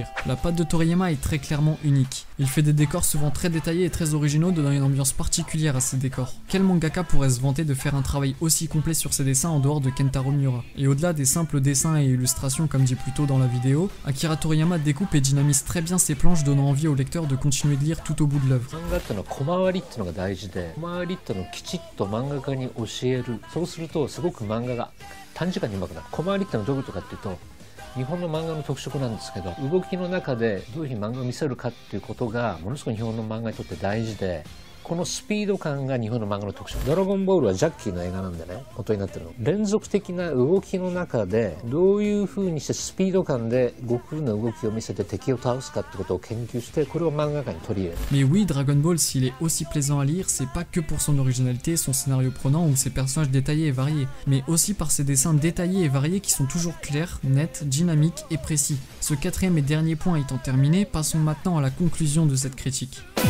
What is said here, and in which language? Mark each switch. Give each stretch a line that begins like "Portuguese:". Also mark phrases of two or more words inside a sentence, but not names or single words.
French: La patte de Toriyama est très clairement unique. Il fait des décors souvent très détaillés et très originaux, donnant une ambiance particulière à ces décors. Quel mangaka pourrait se vanter de faire un travail aussi complet sur ses dessins en dehors de Kentaro Miura? Et au-delà des simples dessins et illustrations comme dit plus tôt dans la vidéo, Akira Toriyama découpe et dynamise très bien ses planches, donnant envie au lecteur de continuer de lire tout au bout de l'œuvre.
Japanese: 日本の漫画の特色なんですけど、動きの中でどういうふうに漫画を見せるかっていうことがものすごい日本の漫画にとって大事で、このスピード感が日本の漫画の特徴。ドラゴンボールはジャッキーの映画なんでね、元になってるの。連続的な動きの中でどういうふうにしてスピード感で悟空の動きを見せて敵を倒すかってことを研究して、これを漫画界に取り入れる。
French: Mais oui, Dragon Ball, s'il est aussi plaisant à lire, c'est pas que pour son originalité, son scénario prenant ou ses personnages détaillés et variés, mais aussi par ses dessins détaillés et variés qui sont toujours clairs, nets, dynamiques et précis. Ce quatrième et dernier point étant terminé, passons maintenant à la conclusion de cette critique.